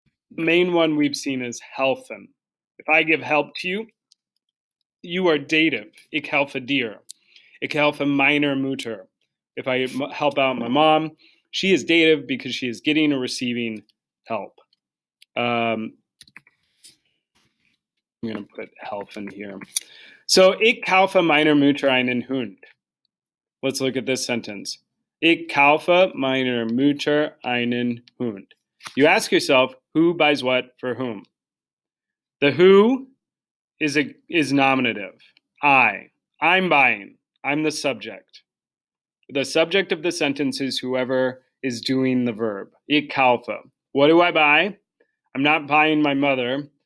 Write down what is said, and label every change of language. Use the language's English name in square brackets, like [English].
[English] The main one we've seen is helfen. If I give help to you, you are dative. [German] Ik helfe dir. Ik helfe meiner Mutter. [English] If I help out my mom, she is dative because she is getting or receiving help. I'm going to put helfen here. [German] So, ik kaufe meiner Mutter einen Hund. [English] Let's look at this sentence. [German] Ik kaufe meiner Mutter einen Hund. [English] You ask yourself, who buys what for whom? The who is nominative. I'm buying. I'm the subject. The subject of the sentence is whoever is doing the verb. [German] Ik kaufe. [English] What do I buy? I'm not buying my mother.